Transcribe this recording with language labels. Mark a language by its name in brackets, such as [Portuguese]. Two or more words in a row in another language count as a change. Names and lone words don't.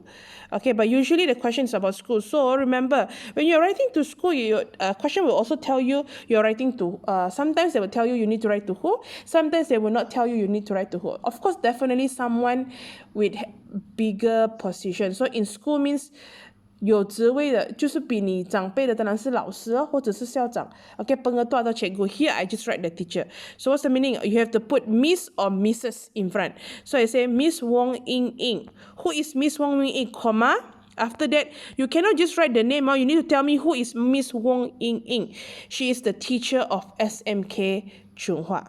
[English] Okay, but usually the question is about school. So remember, when you're writing to school, your question will also tell you you're writing to, sometimes they will tell you need to write to who. Sometimes they will not tell you need to write to who. Of course, definitely someone with bigger position. So in school means [Chinese] 有职位的就是比你长辈的当然是老师或者是校长 okay, [Malay] pengetua atau cikgu. [English] Here I just write the teacher. So what's the meaning? You have to put Miss or Mrs. in front. So I say Miss Wong Ying Ying. Who is Miss Wong Ying Ying, comma. After that, you cannot just write the name. You need to tell me who is Miss Wong Ying Ying. She is the teacher of SMK Chunghua.